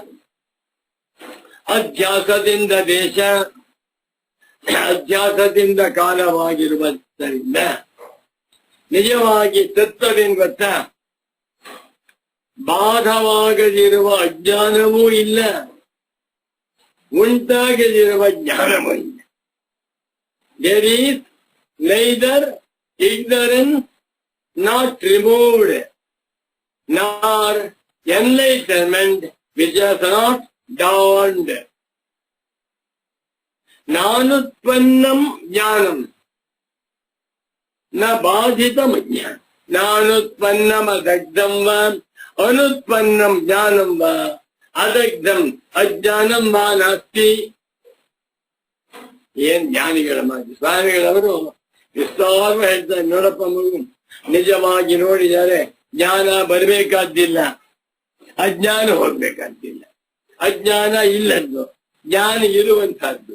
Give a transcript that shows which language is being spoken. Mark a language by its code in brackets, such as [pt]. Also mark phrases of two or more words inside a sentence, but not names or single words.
[kn] ಅಧ್ಯಾಸದಿಂದ ದೇಶ, ಅಧ್ಯಾಸದಿಂದ ಕಾಲವಾಗಿರುವುದರಿಂದ ನಿಜವಾಗಿ ತತ್ವವೇನು ಗೊತ್ತಾ? ಬಾಧವಾಗದಿರುವ ಅಜ್ಞಾನವೂ ಇಲ್ಲ, ಉಂಟಾಗದಿರುವ ಜ್ಞಾನವೂ ಇಲ್ಲ. [en] There is neither ignorance not removed, nor enlightenment which has not dawned. [sa] ನಾನುತ್ಪನ್ನಂ ಜ್ಞಾನಂ, ನ ಬಾಧಿತ ಅಜ್ಞಾನ ನಾನುತ್ಪನ್ನಮದಗ್ಧಂ ವಾ ಅನುತ್ಪನ್ನಂ ಜ್ಞಾನಂ ವಾ ಅದಗ್ಧಂ ಅಜ್ಞಾನಂ ವಾ ನಾಸ್ತಿ. [kn] ಏನ್ ಜ್ಞಾನಿಗಳ ಮಾತು. ಸ್ವಾಮಿಗಳವರು ವಿಸ್ತಾರ ಹೇಳ್ತಾರೆ. ನೋಡಪ್ಪ ಮಗು, ನಿಜವಾಗಿ ನೋಡಿದರೆ ಜ್ಞಾನ ಬರಬೇಕಾದ್ದಿಲ್ಲ, ಅಜ್ಞಾನ ಹೋಗ್ಬೇಕಾದ್ದಿಲ್ಲ. ಅಜ್ಞಾನ ಇಲ್ಲದ್ದು, ಜ್ಞಾನ ಇರುವಂತಹದ್ದು.